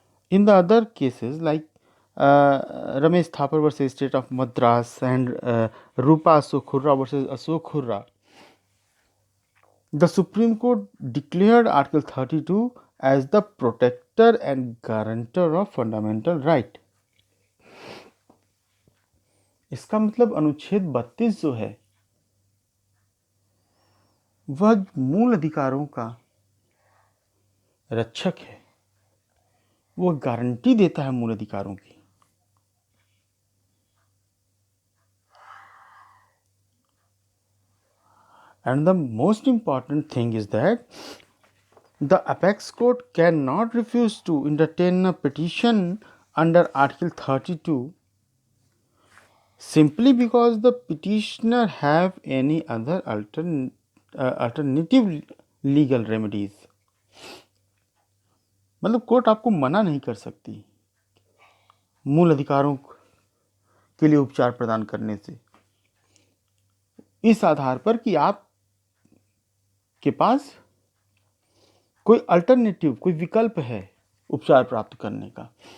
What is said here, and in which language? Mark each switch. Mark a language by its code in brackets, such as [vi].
[en] In the other cases like Ramesh Thapar versus State of Madras and Rupa Ashok Khurra versus Ashok Khurra, The Supreme Court declared Article 32 as the protector and guarantor of fundamental right. [hi] इसका मतलब अनुच्छेद 32 जो है वह मूल अधिकारों का रक्षक है, वह गारंटी देता है मूल अधिकारों की। [en] And the most important thing is that the apex court cannot refuse to entertain a petition under Article 32 simply because the petitioner have any other alternative legal remedies. [hi] मतलब कोर्ट आपको मना नहीं कर सकती मूल अधिकारों के लिए उपचार प्रदान करने से, इस आधार पर कि आप के पास कोई अल्टरनेटिव, कोई विकल्प है उपचार प्राप्त करने का।